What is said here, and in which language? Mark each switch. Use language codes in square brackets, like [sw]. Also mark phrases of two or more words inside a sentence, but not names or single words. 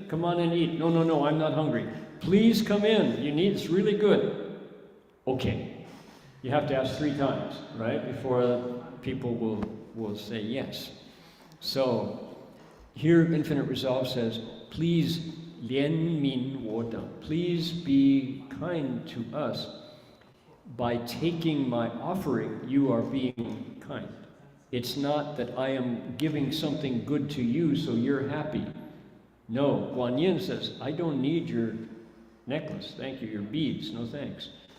[en] Come on and eat. No, I'm not hungry. Please come in, it's really good. Okay, you have to ask 3 times, right? Before people will say yes. So here infinite resolve says, please [zh] 怜悯我等. [en] Please be kind to us. By taking my offering, you are being kind. It's not that I am giving something good to you so you're happy. No, Guan Yin says, I don't need your necklace, thank you, your beads, no thanks.